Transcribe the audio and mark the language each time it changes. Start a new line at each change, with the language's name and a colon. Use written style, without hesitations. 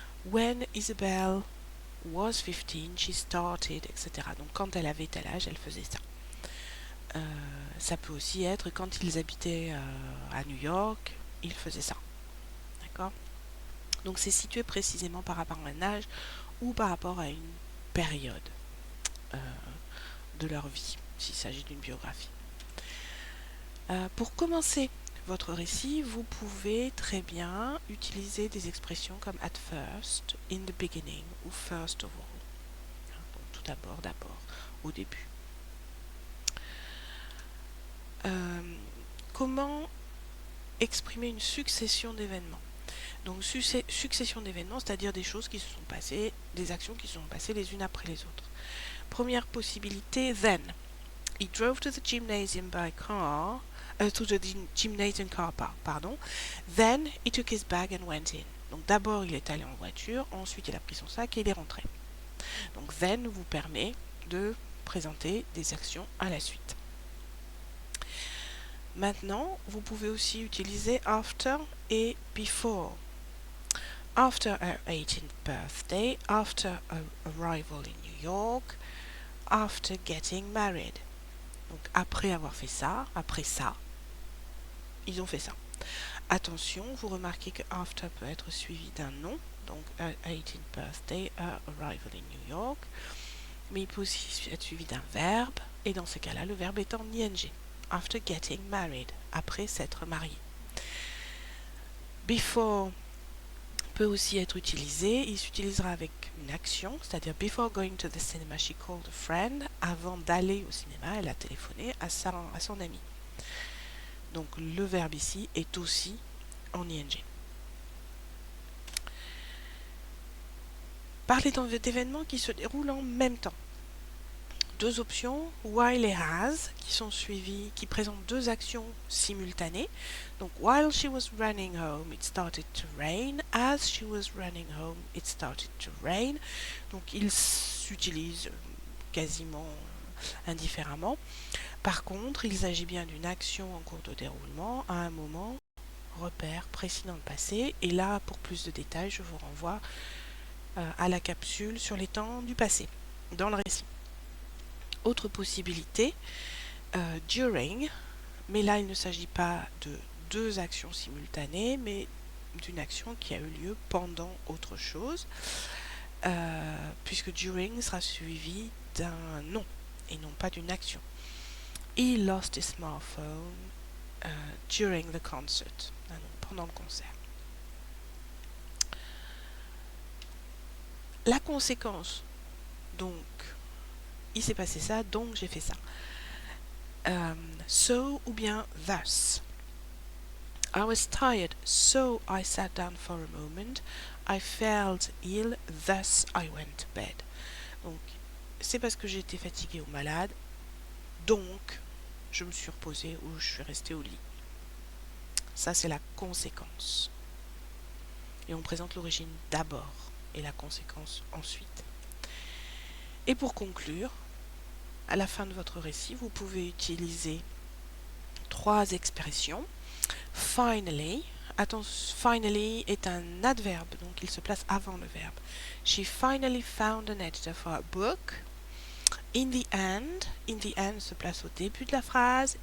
English: When Isabel was 15, she started, etc.
French: Donc quand elle avait tel âge, elle faisait ça. Ça peut aussi être quand ils habitaient à New York, ils faisaient ça. D'accord? Donc c'est situé précisément par rapport à un âge ou par rapport à une période de leur vie, s'il s'agit d'une biographie. Pour commencer votre récit, vous pouvez très bien utiliser des expressions comme at first, in the beginning ou first of all. Donc tout d'abord, au début. Comment exprimer une succession d'événements? Donc succession d'événements, c'est-à-dire des choses qui se sont passées, des actions qui se sont passées les unes après les autres. Première possibilité, then. He drove to the gymnasium by car, to the gymnasium car park, pardon. Then he took his bag and went in. Donc d'abord il est allé en voiture, ensuite il a pris son sac et il est rentré. Donc then vous permet de présenter des actions à la suite. Maintenant, vous pouvez aussi utiliser after et before.
English: After her 18th birthday, after her arrival in New York, after getting married.
French: Donc après avoir fait ça, après ça, ils ont fait ça. Attention, vous remarquez que after peut être suivi d'un nom, donc
English: her 18th birthday, her arrival in New York,
French: mais il peut aussi être suivi d'un verbe, et dans ce cas-là, le verbe est en ing.
English: After getting married,
French: après s'être marié. Before peut aussi être utilisé, il s'utilisera avec une action, c'est-à-dire
English: before going to the cinema, she called a friend.
French: Avant d'aller au cinéma, elle a téléphoné à son ami. Donc le verbe ici est aussi en ing. Parler d'événements qui se déroulent en même temps. Deux options, while et has, qui sont suivies, qui présentent deux actions simultanées.
English: Donc, while she was running home, it started to rain. As she was running home, it started to rain.
French: Donc, ils s'utilisent quasiment indifféremment. Par contre, il s'agit bien d'une action en cours de déroulement à un moment, repère précis dans le passé. Et là, pour plus de détails, je vous renvoie à la capsule sur les temps du passé, dans le récit. Autre possibilité, during, mais là il ne s'agit pas de deux actions simultanées, mais d'une action qui a eu lieu pendant autre chose, puisque during sera suivi d'un nom et non pas d'une action.
English: He lost his smartphone during the concert,
French: pendant le concert. La conséquence, donc, il s'est passé ça, donc j'ai fait ça. So ou bien thus.
English: I was tired, so I sat down for a moment. I felt ill, thus I went to bed.
French: Donc, c'est parce que j'étais fatiguée ou malade, donc je me suis reposée ou je suis restée au lit. Ça, c'est la conséquence. Et on présente l'origine d'abord et la conséquence ensuite. Et pour conclure, à la fin de votre récit, vous pouvez utiliser trois expressions. Finally, finally est un adverbe, donc il se place avant le verbe.
English: She finally found an editor for her book.
French: In the end se place au début de la phrase.